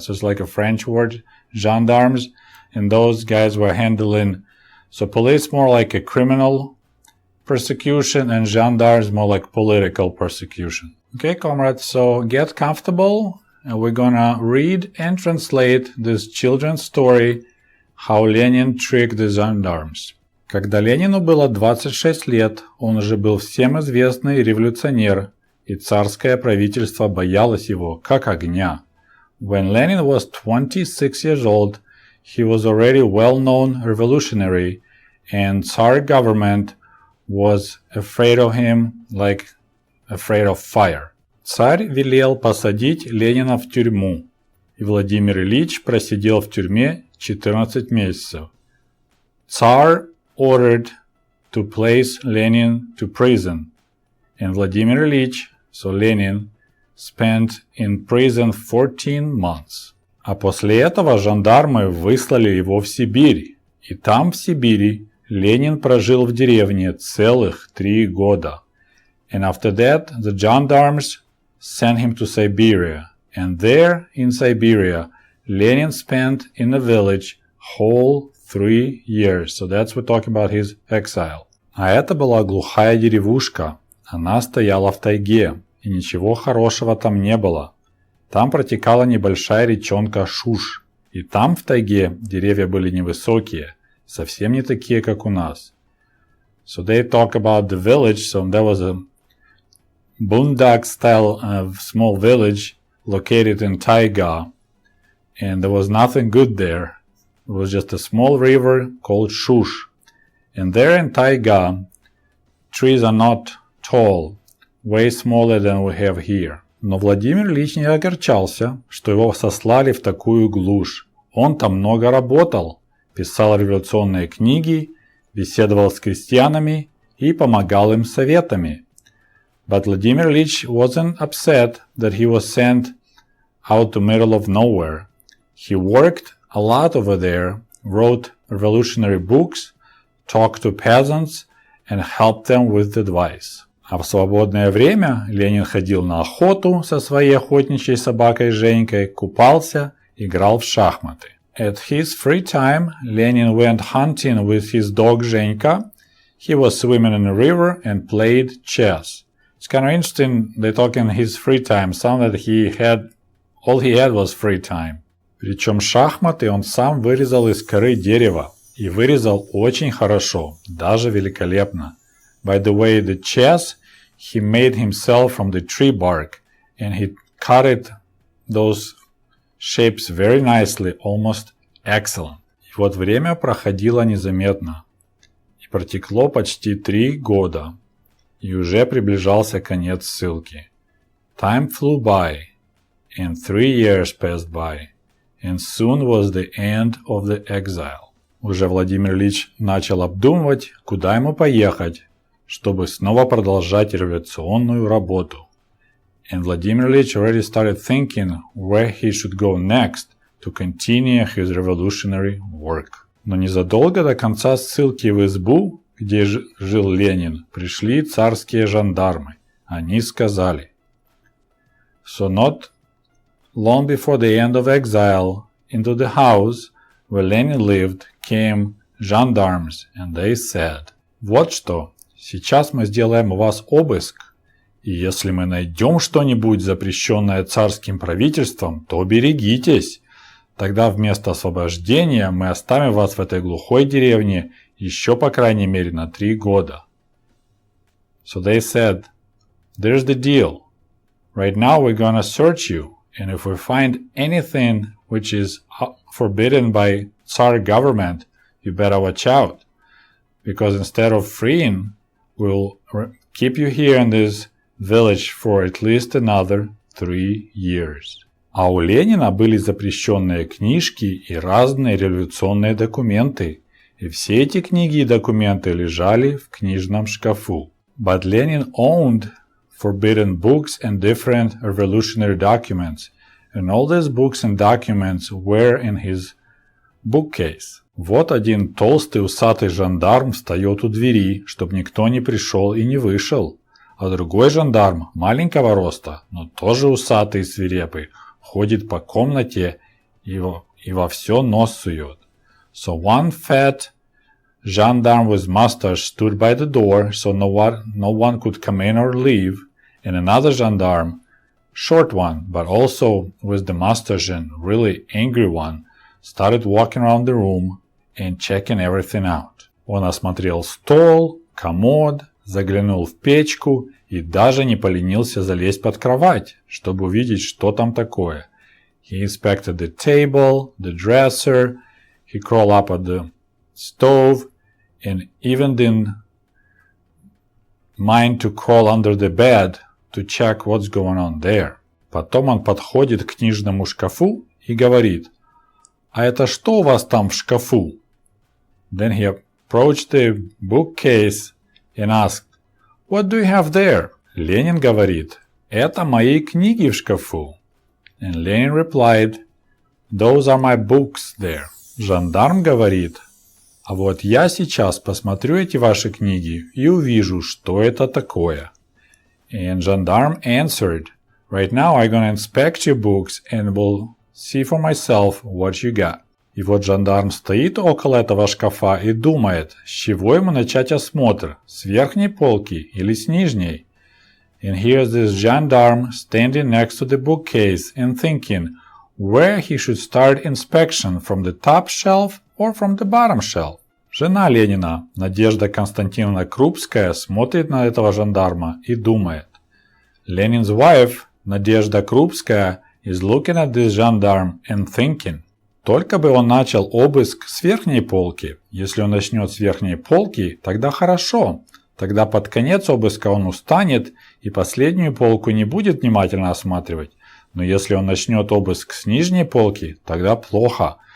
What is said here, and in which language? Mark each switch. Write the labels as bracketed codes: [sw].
[en] So it's like a French word, gendarmes. And those guys were handling, so police more like a criminal persecution and gendarmes more like political persecution. Okay, comrades, so get comfortable and we're gonna read and translate this children's story, How Lenin Tricked the Gendarmes. [ru] Когда Ленину было 26 лет, он уже был всем известный революционер, и царское правительство боялось его, как огня. [en] When Lenin was 26 years old, he was already well-known revolutionary, and Tsar government was afraid of him like afraid of fire. [ru] Царь велел посадить Ленина в тюрьму, и Владимир Ильич просидел в тюрьме 14 месяцев. [en] Tsar ordered to place Lenin to prison, and Vladimir Ilyich, so Lenin, spent in prison 14 months. [ru] А после этого жандармы выслали его в Сибирь, и там, в Сибири, Ленин прожил в деревне целых 3 года. [en] And after that, the gendarmes sent him to Siberia, and there, in Siberia, Lenin spent in a village whole 3 years. So that's we're talking about his exile. [ru] А это была глухая деревушка. Она стояла в тайге, и ничего хорошего там не было. Там протекала небольшая речонка Шуш. И там в тайге деревья были невысокие, совсем не такие, как у нас. [en] So they talk about the village. So there was a boondock style of small village located in taiga. And there was nothing good there. It was just a small river called Shush. And there in taiga, trees are not tall, way smaller than we have here. [ru] Но Владимир Ильич не огорчался, что его сослали в такую глушь. Он там много работал, писал революционные книги, беседовал с крестьянами и помогал им советами. [en] But Vladimir Ilyich wasn't upset that he was sent out to middle of nowhere. He worked a lot over there, wrote revolutionary books, talked to peasants, and helped them with advice. [ru] А в свободное время Ленин ходил на охоту со своей охотничьей собакой Женькой, купался, играл в шахматы. [en] At his free time, Lenin went hunting with his dog Zhenka. He was swimming in a river and played chess. It's kind of interesting, they talk in his free time, sound that all he had was free time. [ru] Причем шахматы он сам вырезал из коры дерева. И вырезал очень хорошо, даже великолепно. [en] By the way, the chess he made himself from the tree bark, and he cut those shapes very nicely, almost excellent. [ru] И вот время проходило незаметно. И протекло почти 3 года. И уже приближался конец ссылки. [en] Time flew by, and 3 years passed by, and soon was the end of the exile. [ru] Уже Владимир Ильич начал обдумывать, куда ему поехать, чтобы снова продолжать революционную работу. [en] And Vladimir Ilyich already started thinking where he should go next to continue his revolutionary work. [ru] Но незадолго до конца ссылки в избу, где жил Ленин, пришли царские жандармы. Они сказали: [en] So not long before the end of exile, into the house where Lenin lived came gendarmes, and they said: [ru] Вот что, сейчас мы сделаем у вас обыск, и если мы найдем что-нибудь, запрещенное царским правительством, то берегитесь. Тогда вместо освобождения мы оставим вас в этой глухой деревне еще по крайней мере на 3 года. [en] So they said, there's the deal. Right now we're gonna search you, and if we find anything which is forbidden by Tsar government, you better watch out. Because instead of freeing, we'll keep you here in this village for at least another 3 years. [ru] А у Ленина были запрещенные книжки и разные революционные документы, и все эти книги и документы лежали в книжном шкафу. [en] But Lenin owned forbidden books and different revolutionary documents, and all these books and documents were in his bookcase. [ru] Вот один толстый усатый жандарм встает у двери, чтобы никто не пришел и не вышел, а другой жандарм маленького роста, но тоже усатый и свирепый, ходит по комнате и во все нос сует. [en] So one fat gendarme with mustache stood by the door, so no one could come in or leave, and another gendarme, short one, but also with the mustache and really angry one, started walking around the room and checking everything out. [ru] Он осмотрел стол, комод, заглянул в печку и даже не поленился залезть под кровать, чтобы увидеть, что там такое. [en] He inspected the table, the dresser, he crawled up at the stove, and even didn't mind to crawl under the bed to check what's going on there. [ru] Потом он подходит к книжному шкафу и говорит: «А это что у вас там в шкафу?» [en] Then he approached the bookcase and asked, «What do you have there?» [ru] Ленин говорит: «Это мои книги в шкафу». [en] And Lenin replied, «Those are my books there». [ru] Жандарм говорит: «А вот я сейчас посмотрю эти ваши книги и увижу, что это такое». [en] And gendarme answered, «Right now I'm gonna inspect your books and will see for myself what you got». [ru] И вот жандарм стоит около этого шкафа и думает, с чего ему начать осмотр, с верхней полки или с нижней. [en] And here's this gendarme standing next to the bookcase and thinking where he should start inspection, from the top shelf or from the bottom shelf. [ru] Жена Ленина, Надежда Константиновна Крупская, смотрит на этого жандарма и думает. [en] Lenin's wife, Надежда Крупская, is looking at this gendarme and thinking. [ru] Только бы он начал обыск с верхней полки. Если он начнет с верхней полки, тогда хорошо. Тогда под конец обыска он устанет и последнюю полку не будет внимательно осматривать. Но если он начнет обыск с нижней полки, тогда плохо.